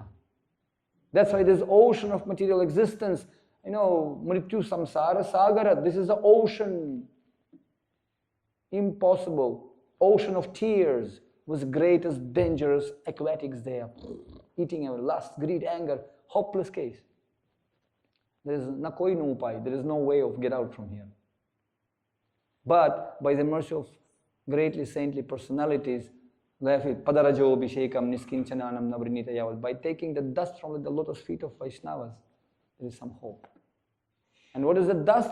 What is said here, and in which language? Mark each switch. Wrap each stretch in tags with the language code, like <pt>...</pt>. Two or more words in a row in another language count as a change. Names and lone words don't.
<en>That's why this ocean of material existence,</en> <sa>मृत्यु संसार सागर,</sa> <en>this is the ocean. Impossible. Ocean of tears was greatest dangerous aquatics there. Eating our lust, greed, anger, hopeless case. There is</en> <hi>ना कोई</hi> <en>no upai, there is no way of get out from here. But by the mercy of greatly saintly personalities, by taking the dust from the lotus feet of Vaishnavas, there is some hope. And what is the dust?</en>